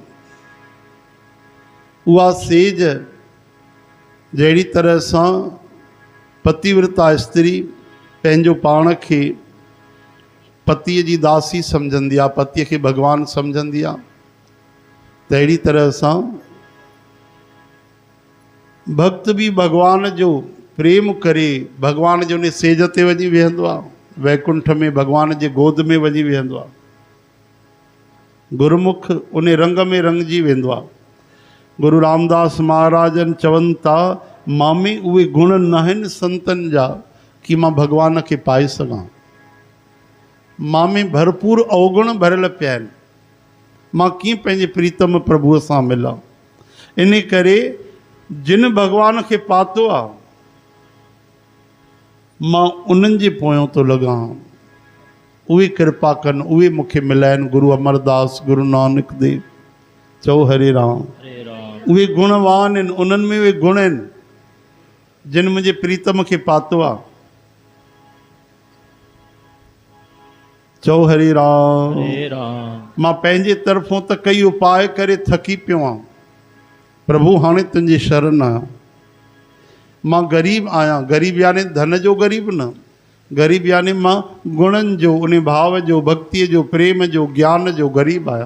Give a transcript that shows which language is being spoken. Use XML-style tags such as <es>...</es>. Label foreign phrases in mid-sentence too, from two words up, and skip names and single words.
<sd>उहा सेज जहिड़ी तरह सां पतिव्रता स्त्री पंहिंजो पाण खे पतीअ जी दासी सम्झंदी आहे, पतीअ खे भगवान सम्झंदी आहे, तहिड़ी तरह सां भक्त भी भगवान जो प्रेम करे भगवान जो उन सेज ते वञी वेहंदो आहे, वैकुंठ में भगवान जे गोद में वञी वेहंदो आहे, गुरुमुख उन रंग में रंगजी वेंदो आहे। गुरु रामदास महाराजन चवनि था, मां में उहे गुण न आहिनि संतनि जा कि मां भगवान खे पाए सघां। मां में भरपूर अवगुण भरियल पिया आहिनि, मां कीअं पंहिंजे प्रीतम प्रभुअ सां मिलां। इन करे जिन भगवान खे पातो आहे मां उन्हनि जे पोयों थो लॻां, उहे कृपा कनि, उहे मूंखे मिलाइनि। गुरु अमरदास, गुरु नानक देव। चओ हरे राम। हरे राम। उहे गुणवान आहिनि, उन्हनि में उहे गुण आहिनि जिन मुंहिंजे प्रीतम खे पातो आहे। चओ हरे राम। हरे राम। मां पंहिंजे तरफ़ों त कई उपाय करे थकी पियो आहियां, प्रभु हाणे तुंहिंजी शरण आहियां। मां ग़रीब आहियां, ग़रीब यानी धन जो ग़रीब न, ग़रीब यानी मां गुणनि जो, उन भाव जो, भक्तीअ जो, प्रेम जो, ज्ञान जो ग़रीब आहियां।</sd>